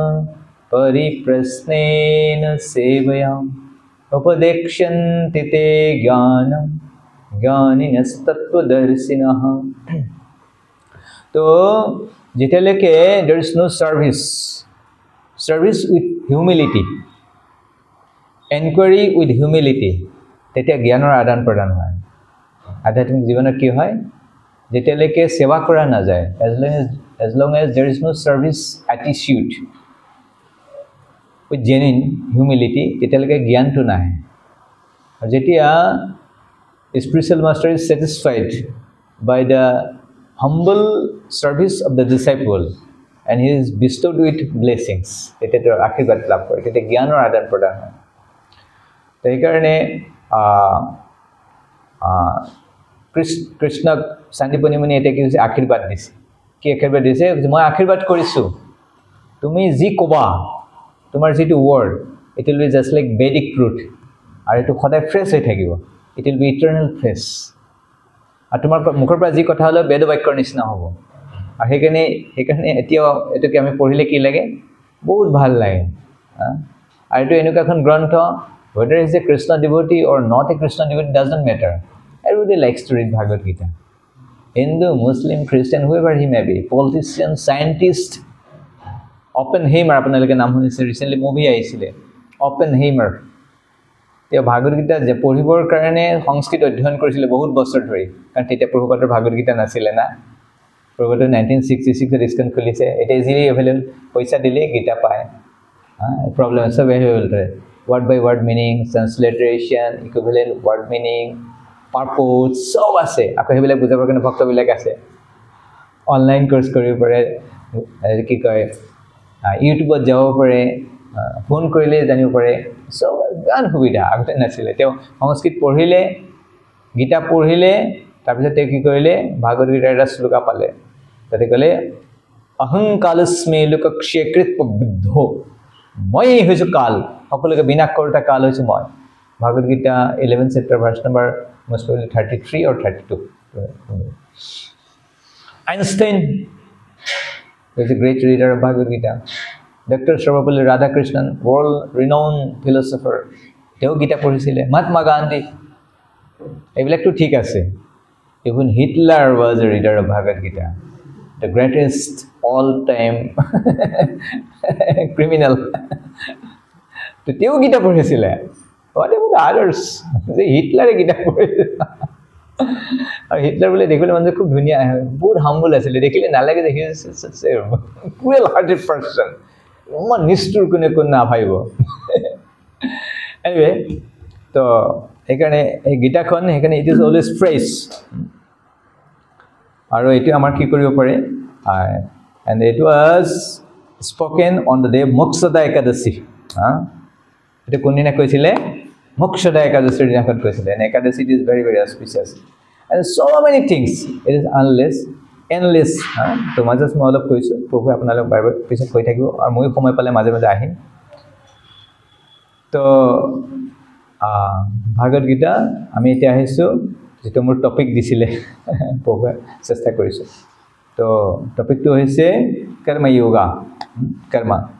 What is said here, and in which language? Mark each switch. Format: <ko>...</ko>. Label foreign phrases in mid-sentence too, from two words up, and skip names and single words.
<sa>परिप्रश्नेन सेवयाम उपदेक्ष्यन्ति ते ज्ञानम ज्ञानिनस्तत्त्वदर्शिनः</sa> <as>তো যেতিয়ালৈকে</as> <en>there is no service with humility enquiry with humility</en> <as>এনকুৱাৰী উইথ হিউমিলিটি তেতিয়া জ্ঞানৰ আদান প্ৰদান হয় আধ্যাত্মিক জীৱনত কি হয় যেতিয়ালৈকে সেৱা কৰা নাযায়</as> <en>as long as there is no service attitude with genuine humility</en> <as>তেতিয়ালৈকে জ্ঞানটো নাহে আৰু যেতিয়া</as> <en>spiritual master is satisfied by the humble service of the disciple and he is bestowed with blessings</en> <as>তেতিয়া আশীৰ্বাদ লাভ কৰে তেতিয়া জ্ঞানৰ আদান প্ৰদান হয় সেইকাৰণে কৃষ্ণক সন্দীপনী মুনি এতিয়া কি হৈছে আশীৰ্বাদ দিছে কি আশীৰ্বাদ দিছে মই আশীৰ্বাদ কৰিছোঁ তুমি যি ক'বা তোমাৰ যিটো</as> <en>word it will be just like Vedic truth</en> <as>আৰু এইটো সদায় ফ্ৰেছ হৈ থাকিব</as> <en>it will be eternal fresh</en> <as>আৰু তোমাৰ মুখৰ পৰা যি কথা হ'লেও বেদ বাক্যৰ নিচিনা হ'ব আৰু সেইকাৰণে এতিয়াও এইটোকে আমি পঢ়িলে কি লাগে বহুত ভাল লাগে আৰু এইটো এনেকুৱা এখন গ্ৰন্থ</as> <en>whether he is a Krishna devotee or not a Krishna devotee doesn't matter. Everybody likes to read Bhagavad Gita. Hindu, Muslim, Christian, whoever he may be, politician, scientist, Oppenheimer,</en> <as>আপোনালোকে নাম শুনিছে ৰিসেন্টলি মুভি আহিছিলে Oppenheimer. তেওঁ Bhagavad Gita যে পঢ়িবৰ কাৰণে সংস্কৃত অধ্যয়ন কৰিছিলে বহুত বছৰ ধৰি কাৰণ তেতিয়া প্ৰভুপাদৰ Bhagavad Gita নাছিলে না প্ৰভুপাদৰ 1966 ত ইস্কন খুলিছে এটা ইজিলি এভেইলেবল পইচা দিলে গীতা পায় প্ৰবলেম সব এভেইলেবল হয়</as> <en>word by word meaning transliteration equivalent word meaning purpose</en> <as>সব আছে আকৌ হেবিলাক বুজাবৰ কাৰণে ভক্ত বিলাক আছে অনলাইন কোর্স কৰিব পাৰে কি কয় ইউটিউবত যাব পাৰে ফোন কৰিলে জানিব পাৰে সব গান সুবিধা আগতে নাছিলে তেওঁ সংস্কৃত পঢ়িলে গীতা পঢ়িলে তাৰপিছত তেওঁ কি কৰিলে ভাগৱত গীতাৰ এটা শ্লোকা পালে তাতে ক'লে</as> <sa>अहंकालस्मे लोकक्षेकृत</sa> <as>বুদ্ধ মই হৈছো কাল সকলোকে বিনাশ কৰোতা কাল হৈছো মই ভাগৱত গীতা 11 চেপ্টাৰ ভাৰ্স নম্বৰ</as> <en>most probably 33 or 32 Einstein was a great reader of Bhagavad Gita Dr. Sarvapalli Radhakrishnan world renowned philosopher</en> <as>তেওঁ গীতা পঢ়িছিলে মহাত্মা গান্ধী এইবিলাকটো ঠিক আছে</as> <en>Even Hitler was a reader of Bhagavad Gita, the greatest all-time criminal. To tell Gita পঢ়িছিলে, what about others?</en> <as>যে হিটলাৰে গীতা পঢ়িছিল। আৰু হিটলাৰ বোলে দেখিলে মানে খুব ধুনীয়া, বহুত হাম্বল আছিলে, দেখিলে নালাগে যে</as> <en>he is cruel hearted person,</en> <as>ইমান নিষ্ঠুৰ কোনে নাভাবিব। Anyway, তো সেইকাৰণে এই গীতাখন সেইকাৰণে</as> <en>it is always fresh.</en> <as>আৰু এইটো আমাৰ কি কৰিব পাৰে,</as> <en>and it was spoken on the day Mokshoda Ekadashi.</en> <as>It কোনদিনা কৈছিলে, Mokshoda Ekadashi দিনাখন কৈছিলে।</as> <en>And Ekadashi is very very auspicious, and so many things, it is endless।</en> <as>তো মাজত মই অলপ কৈছোঁ, প্ৰভু আপোনালোক বাৰে বাৰে পিছত কৈ থাকিব, আৰু ময়ো সময় পালে মাজে মাজে আহিম। তো ভাগৱত গীতা আমি এতিয়া আহিছোঁ, যেটো মোৰ টপিক দিছিলে প্ৰভুৱে চেষ্টা কৰিছোঁ। তো টপিকটো হৈছে কৰ্ম যোগা, কৰ্ম।</as>